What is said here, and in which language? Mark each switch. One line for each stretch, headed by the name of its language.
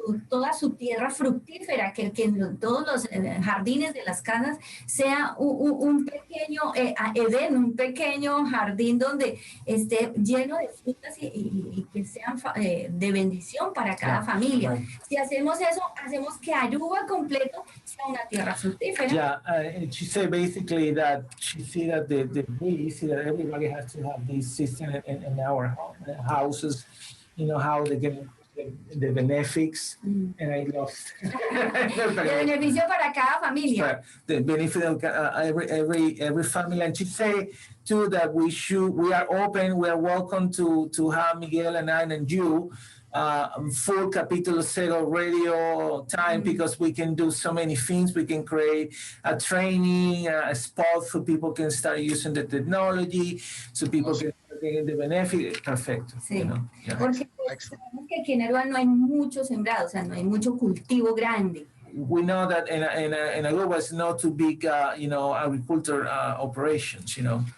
Spanish: toda su tierra fructífera, que en todos los jardines de las casas sea un pequeño Edén, un pequeño jardín donde esté lleno de frutas y que sean de bendición para cada familia. Si hacemos eso, hacemos que Aruba completo sea una tierra fructífera.
English: Yeah, she said basically that she see that we see that everybody has to have this system in our houses, you know, how they get the benefits, and I lost.
Spanish: El beneficio para cada familia.
English: The benefit of every family, and she say too that we are open, we are welcome to have Miguel and I and you full Capítulo Cero radio time, because we can do so many things. We can create a training, a spot for people can start using the technology, so people can get the benefit.
Spanish: Perfecto. Sí.
English: You know? Yeah.
Spanish: Porque sabemos que aquí en Aruba no hay mucho sembrado, o sea, no hay mucho cultivo grande.
English: We know that in Aruba it's not too big, agriculture operations, you know.